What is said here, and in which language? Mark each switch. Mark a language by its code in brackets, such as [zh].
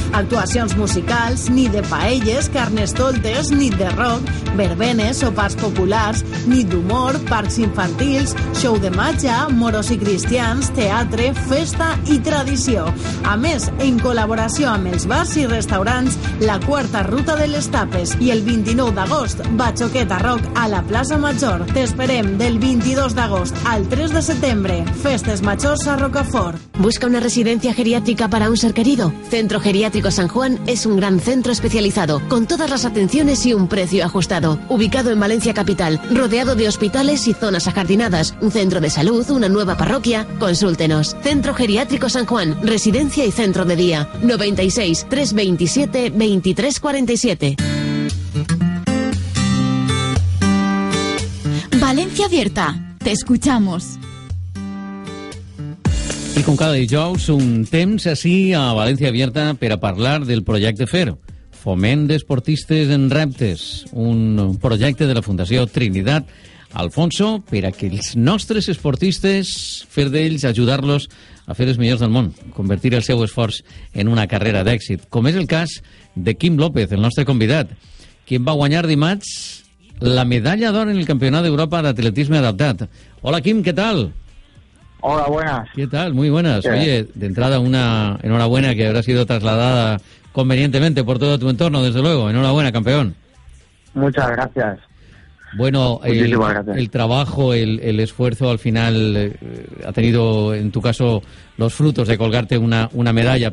[ca] Actuacions musicals, nit de paelles, carnestoltes, nit de rock, verbenes, sopars populars, nit d'humor, parcs infantils, show de màgia, moros i cristians, teatre, festa i tradició. A més, en col·laboració amb els bars i restaurants, la quarta ruta de les tapes, i el 29 d'agost, Batxoqueta Rock a la plaça Major. T'esperem del 22 d'agost al 3 de setembre. Festes majors a Rocafort. [es] Busca una residencia geriátrica para un ser querido. Centro Geriátrico San Juan es un gran centro especializado, con todas las atenciones y un precio ajustado. Ubicado en Valencia capital, rodeado de hospitales y zonas ajardinadas, un centro de salud, una nueva parroquia, consúltenos. Centro Geriátrico San Juan, residencia y centro de día. 96-327-2347. Valencia Abierta, te escuchamos. [ca] I com cada dijous, un temps així a València Abierta per a parlar del projecte FER, Foment d'Esportistes en Reptes, un projecte de la Fundació Trinitat Alfonso per a que els nostres esportistes, fer d'ells, ajudar-los a fer els millors del món, convertir el seu esforç en una carrera d'èxit, com és el cas de Quim López, el nostre convidat, qui va guanyar dimarts la medalla d'or en el Campionat d'Europa d'Atletisme Adaptat. Hola, Quim, què tal? [es] Hola, buenas. ¿Qué tal? Muy buenas. Oye, de entrada, una enhorabuena que habrá sido trasladada convenientemente por todo tu entorno, desde luego. Enhorabuena, campeón. Muchas gracias. Bueno, el trabajo, el esfuerzo al final ha tenido, en tu caso, los frutos de colgarte una medalla.